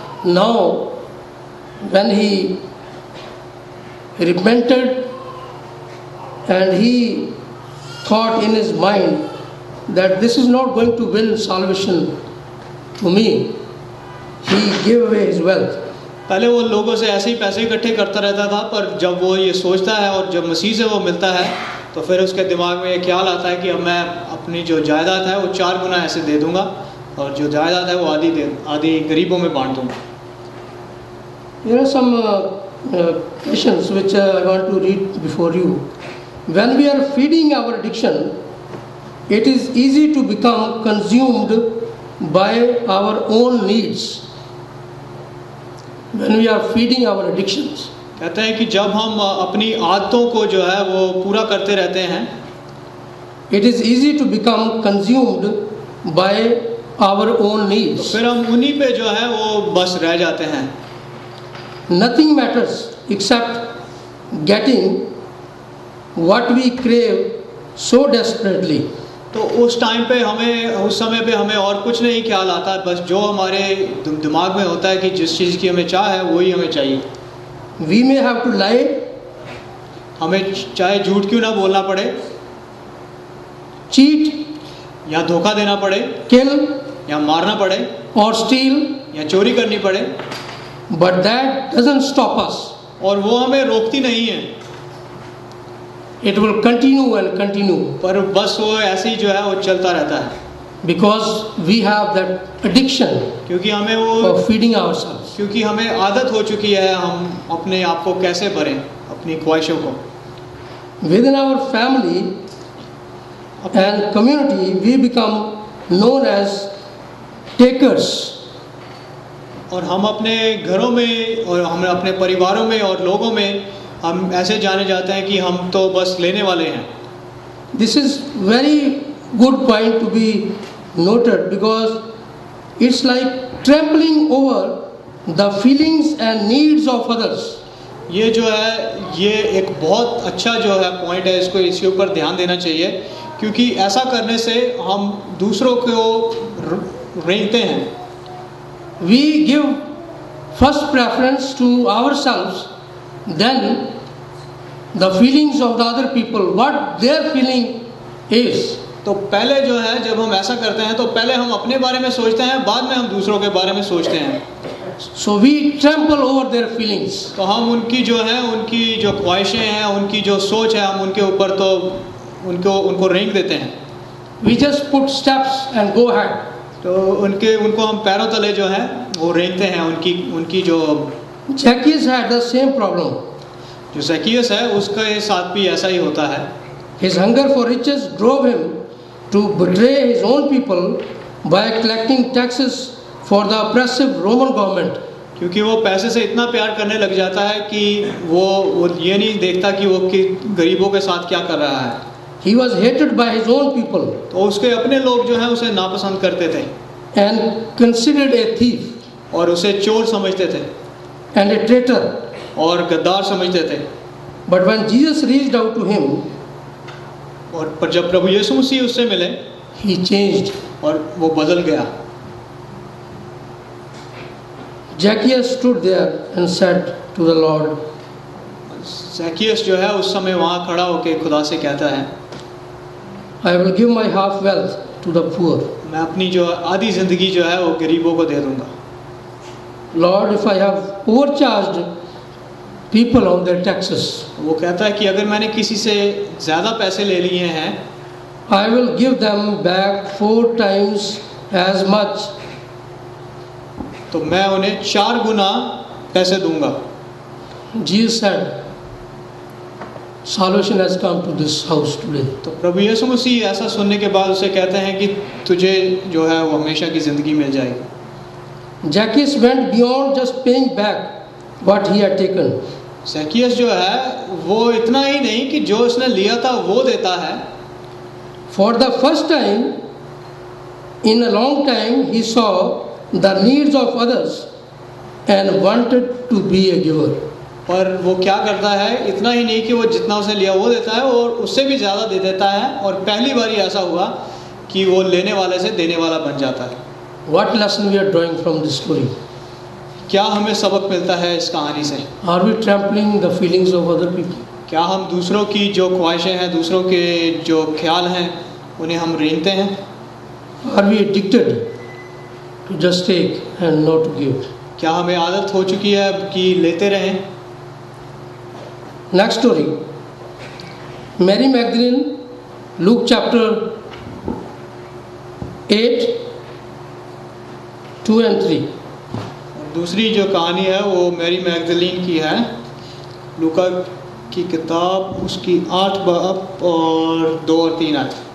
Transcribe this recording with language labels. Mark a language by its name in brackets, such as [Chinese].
[English] Now when he repented and he thought in his mind that this is not going to win salvation to me, he gave away his wealth. [Hindi] पहले वो लोगों से ऐसे ही पैसे इकट्ठे करता रहता था, पर जब वो ये सोचता है और जब मसीह से वो मिलता है तो फिर उसके दिमाग में ये ख्याल आता है कि अब मैं अपनी जो जायदाद है वो 4 गुना ऐसे दे दूंगा और जो जायदाद है वो आधी गरीबों में बांट दूंगा। [English] There are some questions which I want to read before you. When we are feeding our addiction, it is easy to become consumed by our own needs. When we are feeding our addictions, [Hindi] कहते हैं कि जब हम अपनी आदतों को जो है वो पूरा करते रहते हैं, [English] it is easy to become consumed by our own [Hindi] तो [English] needs. [Hindi] फिर हम उन्हीं पे जो है वो बस रह जाते हैं। [English] Nothing matters except getting what we crave so desperately. [Hindi] तो उस समय पे हमें और कुछ नहीं ख्याल आता, बस जो हमारे दिमाग में होता है कि जिस चीज़ की हमें चाह है वही हमें चाहिए। [English] We may have to lie, [Hindi] हमें चाहे झूठ क्यों ना बोलना पड़े, [English] cheat, [Hindi] या धोखा देना पड़े, [English] kill, [Hindi] या मारना पड़े, [English] or steal, [Hindi] या चोरी करनी पड़े, [English] but that doesn't stop us. [Hindi] और वो हमें रोकती नहीं है, [English] It will continue and continue [Hindi] पर बस वो ऐसे ही जो है वो चलता रहता है, [English] because we have that addiction [Hindi] क्योंकि हमें वो [English] of feeding ourselves. [Hindi] क्योंकि हमें आदत हो चुकी है हम अपने आप को कैसे भरें, अपनी ख्वाहिशों को। [English] Within our family and community, we become known as takers. [Hindi] और हम अपने घरों में और हम अपने परिवारों में और लोगों में हम ऐसे जाने जाते हैं कि हम तो बस लेने वाले हैं। [English] This is very good point to be noted because it's like trampling over the feelings and needs of others. [Hindi] ये जो है ये एक बहुत अच्छा जो है पॉइंट है, इसको इसके ऊपर ध्यान देना चाहिए, क्योंकि ऐसा करने से हम दूसरों को रेंगते हैं। [English] We give first preference to ourselves, then the feelings of the other people, what their feeling is. [Hindi] तो पहले जो है जब हम ऐसा करते हैं तो पहले हम अपने बारे में सोचते हैं, बाद में हम दूसरों के बारे में सोचते हैं। [English] So we trample over their feelings. [Hindi] तो हम उनकी जो है उनकी जो ख्वाहिशें हैं, उनकी जो सोच है, हम उनके ऊपर तो उनको रेंग देते हैं। [English] We just put steps and go ahead. [Hindi] तो उनको हम पैरों तले जो है वो रेंगते हैं, उनकी जो [English] Zacchaeus had the same problem. [Hindi] जो ज़क्कियस है उसके साथ भी ऐसा ही होता है। [English] His hunger for riches drove him to betray his own people by collecting taxes for the oppressive Roman government. [Hindi] क्योंकि वो पैसे से इतना प्यार करने लग जाता है कि वो ये नहीं देखता कि वो गरीबों के साथ क्या कर रहा है। [English] He was hated by his own people [Hindi] तो उसके अपने लोग जो हैं उसे नापसंद करते थे [English] and considered a thief [Hindi] और उसे चोर समझते थे [English] and a traitor. [Hindi] और गद्दार समझते थे। [English] But when Jesus reached out to him, [Hindi] और पर जब प्रभु यीशु मसीह उससे मिले [English] he changed. [Hindi] और वो बदल गया। [English] Zacchaeus stood there and said to the Lord, [Hindi] ज़क्कियस जो है उस समय वहाँ खड़ा होकर खुदा से कहता है, [English] I will give my half wealth to the poor. [Hindi] मैं अपनी जो आधी ज़िंदगी जो है वो गरीबों को दे दूँगा। [English] Lord, if I have overcharged people on their taxes, [Hindi] वो कहता है कि अगर मैंने किसी से ज़्यादा पैसे ले लिए हैं [English] I will give them back 4 times as much. [Hindi] तो मैं उन्हें 4 गुना पैसे दूंगा। [English] Jesus said, salvation has come to this house today. [Hindi] तो प्रभु यीशु मसीह ऐसा सुनने के बाद उसे कहते हैं कि तुझे जो है वो हमेशा की ज़िंदगी मिल जाएगी। [English] Zacchaeus went beyond just paying back what he had taken. [Hindi] ज़क्कियस जो है वो इतना ही नहीं कि जो उसने लिया था वो देता है। [English] For the first time in a long time, he saw the needs of others and wanted to be a giver. [Hindi] पर वो क्या करता है, इतना ही नहीं कि वो जितना उसने लिया वो देता है और उससे भी ज़्यादा दे देता है, और पहली बार ही ऐसा हुआ कि वो लेने वाले से देने वाला बन जाता है। [English] What lesson we are drawing from this story? [Hindi] क्या हमें सबक मिलता है इस कहानी से? [English] Are we trampling the feelings of other people? [Hindi] क्या हम दूसरों की जो ख्वाहिशें हैं, दूसरों के जो ख्याल हैं, उन्हें हम रेंगते हैं? [English] Are we addicted to just take and not to give? [Hindi] क्या हमें आदत हो चुकी है कि लेते रहें? [English] Next story. Mary Magdalene, Luke chapter 8, 2 and 3. [Hindi] दूसरी जो कहानी है वो मैरी मैगदलीन की है, लूका की किताब उसकी 8 बाब और 2 और 3 आयत।